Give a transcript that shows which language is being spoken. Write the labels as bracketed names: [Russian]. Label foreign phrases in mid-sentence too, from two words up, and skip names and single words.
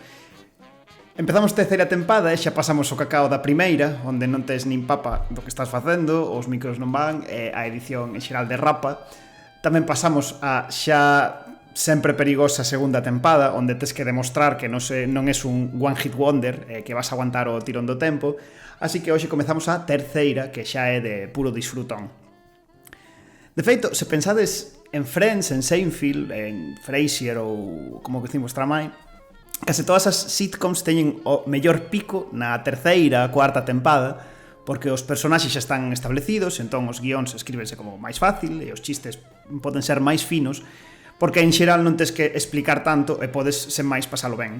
[Galician] Empezamos terceira tempada e xa pasamos o cacao da primeira, onde non tes nin papa do que estás facendo, os micros non van, e a edición en xeral de rapa. Tamén pasamos a xa sempre perigosa segunda tempada, onde tes que demostrar que non és un [English] one hit wonder, [Galician] que vas a aguantar o tirón do tempo. Así que hoxe comezamos a terceira, que xa é de puro disfrutón. De feito, se pensades en Friends, en Seinfeld, en Frasier ou como que decimos Tramai, case todas as sitcoms teñen o mellor pico na terceira, cuarta tempada, porque os personaxes xa están establecidos, entón os guións escríbense como máis fácil e os chistes poden ser máis finos, porque en xeral non tes que explicar tanto e podes sen máis pasalo ben.